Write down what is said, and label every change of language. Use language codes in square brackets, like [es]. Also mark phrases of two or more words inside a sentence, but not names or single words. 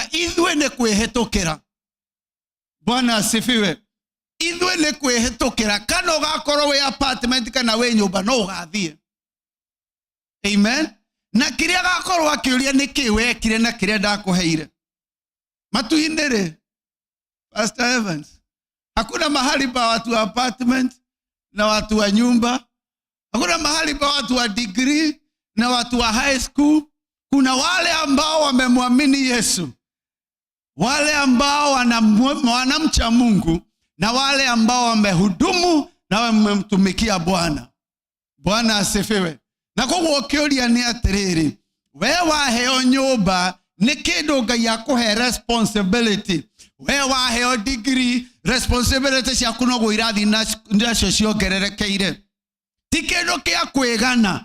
[ki] Ithuĩ nĩ kwĩhĩtũkĩra. [sw] Bwana asifiwe. [ki] Ithuĩ nĩ kwĩhĩtũkĩra. Kana ũgakorwo wĩ apartment kana wĩ nyũmba no ũgathiĩ. Amen. Na kĩrĩa gakorwo akĩũria nĩ kĩ wekire na kĩrĩa ndakũheire. Matu-inĩ rĩ [sw] Pastor Evans, hakuna mahali pa watu wa apartment na watu wa nyumba. Hakuna mahali pa watu wa degree na watu wa [en] high school. [sw] Kuna wale ambao wamemwamini Yesu, wale ambao wanamcha Mungu, na wale ambao wamehudumu na wamemtumikia Bwana. Bwana asifiwe. [ki] Na koguo kĩũria nĩ atĩrĩrĩ, we waheo nyũmba nĩ kĩndũ Ngai akũhe responsibility. We waheo degree, responsibility ciaku no gũirathi nacio ciongererekeire. Ti kĩndũ kĩa kwĩgana.